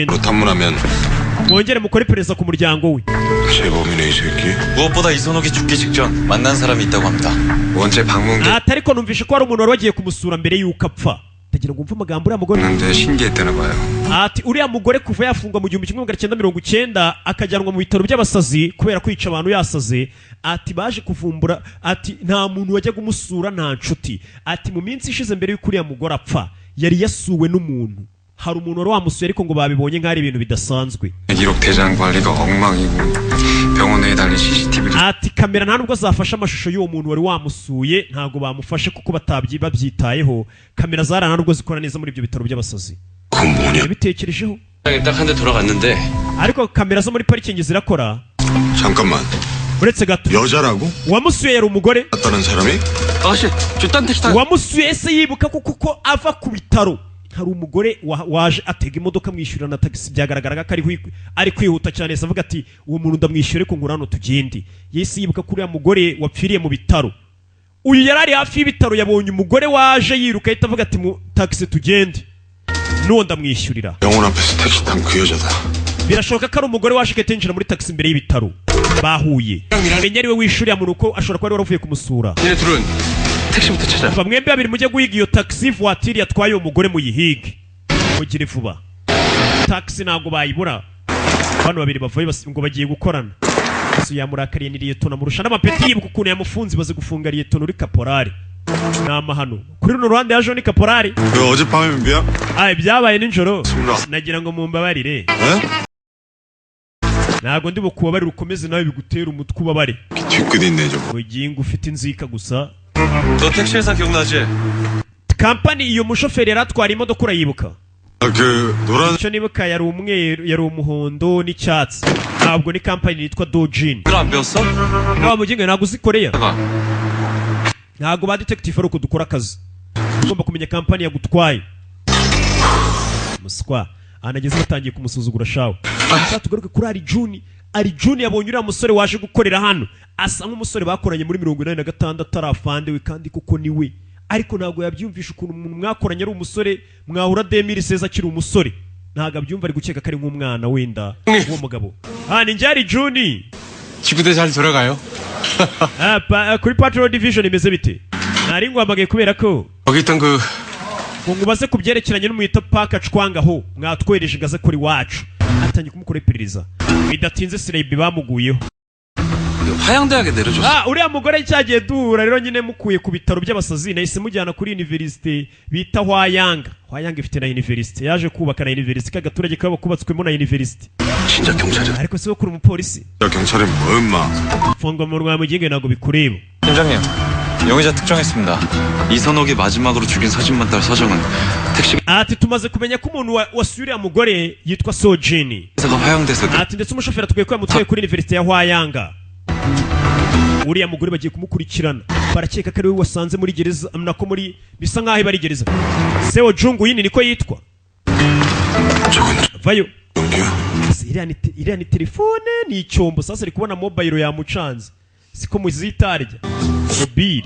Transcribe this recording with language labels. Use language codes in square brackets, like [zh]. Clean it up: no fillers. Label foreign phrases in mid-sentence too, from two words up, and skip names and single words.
[ko] 그렇다면 [rw] mwongere mukore iperereza ku muryango we [ko] 재범이네 이 새끼. 무엇보다 이선옥이 죽기 직전 만난 사람이 있다고 합니다. 원체 방문객 [rw] ati ariko numvishe ko hari umuntu wari wagiye kumusura mbere y'uko apfa ndagira ngo umve amagambo uriya mugore [ko] 는데 신기했다나 봐요. [rw] ati uriya mugore kuva yafungwa mu 1990 akajyanwa mu bitaro by'abasazi kubera kwica abantu yasaze ati baje kuvumbura ati nta muntu wajyaga umusura nta nshuti ati mu minsi ishize mbere y'uko uriya mugore apfa yari yasuwe n'umuntu hari umuntu wari wamusuye ariko ngo babibonye nk'ari ibintu bidasanzwe [ko] 기록 대장 관리가 엉망이고 병원에 달린 CCTV도 [rw] ati kamera nta nubwo zafashe amashusho y'uwo muntu wari wamusuye ntago bamufashe kuko babyitayeho kamera zarana nubwo zikora neza muri ibyo bitaro by'abasazi [ko] 그 뭐냐? [rw] yabitekerejeho [ko] 딱 한 대 돌아갔는데 [rw] ariko kamera zo muri parikingi zirakora [ko] 잠깐만. [rw] uretse gato [ko] 여자라고? [rw] uwamusuye yari umugore [ko] 갔다는 사람이? 아가씨 저딴 택시 타 [rw] uwamusuye ese yibuka kuko ava ku bitaro hari umugore waje atega imodoka mwishyurira na taxi byagaragaraga ko ari kwihuta cyane ese avuga ati uwo muntu ndamwishyure ko ngurano tugende yese yibuka kuri ya mugore wapfiriye mu bitaro uyu yari ari hafi y'ibitaro yabonye umugore waje yiruka ahita avuga ati mu taxi tugende n'uwo ndamwishyurira [ko] 병원 앞에서 택시 탄 그 여자다. [rw] birashoboka ko ari umugore waje aketinjira muri taxi imbere y'ibitaro bahuye menya ariwe wishyuriye muntu uko ashobora kuba ari waravuye kumusura [ko] 얘네 둘은 택시부터 찾아 [rw] kuva mwembi babiri mujye guhiga iyo taxi voiture yatwaye uwo mugore muyihige mugire vuba taxi ntabwo bayibura bano babiri bavuye ngo bagiye gukorana so yamurakariye ni Liyetona murusha n'amapeti yibuka ukuntu yamufunze baze gufunga Liyetona uri kaporari n'amahano kuri runo ruhande yaje ni kaporari [ko] 그 어젯밤에 민비야? [rw] byabaye nijoro nagira ngo mumbabarire ntabwo ndi bukubabarire ukomeze nawe bigutera umutwe ubabare [ko] 뒤끝 있네 저거. [rw] ugiye ngo ufite inzika gusa [ko] 너 택시 회사 기억나지? [rw] kampani iyo mushoferi yari atwara imodoka urayibuka [ko] 그 노란 [rw] icyo nibuka yari umweru yari umuhondo n'icyatsi ntabwo ni kampani yitwa Dojin [ko] 그걸 안 배웠어? [rw] naba mugingo ntabwo uzi Korea [ko] 가 [rw] ntabwo ba detective ari uko dukora akazi ugomba kumenya kampani yagutwaye muswa anageze batangiye kumusuzugura shawe tugaruke kuri ari June yabonye uriya musore waje gukorera hano asa nk'umusore bakoranye muri 86 atarafandewe kandi kuko ni we ariko ntabwo yabyumvisha ukuntu umuntu mwakoranye ari umusore mwahura 2016 akiri umusore ntabwo abyumva ari gukeka ko ari nk'umwana wenda uwo mugabo ni njye June [ko] 지구대 잘 돌아가요? [rw] kuri [en] Patrol Division [rw] imeze bite nari ngwamagaye kubera ko [ko] 거기 있던 그 [rw] ngo ngubaze ku byerekeranye n'umuyita Park Chwangaho mwatwereje gaze kuri wacu atangiye kumukora iperereza bidatinze Sleiby bamuguyeho. [ko] 화양대학에 내려줬어. [rw] uriya mugore cyagiye duhura rero nyine mukuye ku bitaro by'abasazi nahise mujyana kuri university bita Hwayanga ifite na university yaje kubaka na university kagaturage kaba kubatswemo na university. [ko] 진짜 경찰이야. [rw] ariko se kuri umupolisi [ko] 경찰은 뭐 임마. [rw] funga mu rwa muginge nago bikureba. [ko] 팀장님, 용의자 특정했습니다. 이선옥이 마지막으로 죽인 사진만 딸 서정은 택시 [rw] ati tumaze kumenya ko umuntu wasuye uriya mugore yitwa Sojini. [ko] 회사가 화양돼서 [rw] ati ndetse umushoferi atubwiye ko yamutwaye kuri university ya Hwayanga. uriya mugore bagiye kumukurikirana barakeka ko ari we wasanze muri gereza nako muri bisa nkaho bari gereza. Seo Jungu yini niko yitwa. vayo iriya ni telefone ni icyombo sasa ari kubona mobile yamucanze siko muzitarya mobile